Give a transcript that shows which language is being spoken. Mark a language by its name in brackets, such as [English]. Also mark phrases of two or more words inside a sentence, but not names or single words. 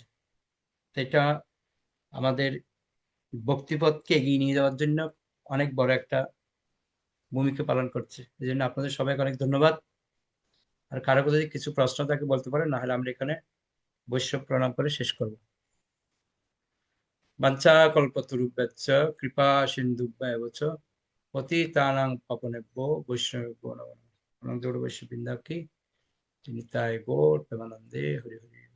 [Bangla] তো এটা আমাদের ভক্তিপথকে এগিয়ে নিয়ে যাওয়ার জন্য অনেক বড় একটা ভূমিকা পালন করছে। এই জন্য আপনাদের সবাইকে অনেক ধন্যবাদ। আর কারো যদি কিছু প্রশ্ন থাকে বলতে পারেন, না হলে আমরা এখানে বৈষ্ণব প্রণাম করে শেষ করব। [Sanskrit] वाञ्छा कल्पतरुभ्यश्च कृपा सिन्धुभ्येव च पतितानां पावनेभ्यो वैष्णवेभ्यो नमो नमः। [Bangla] অনন্ত বৈষ্ণব বৃন্দা কি, তিনি তাই গৌর প্রেমানন্দে হরি হরি।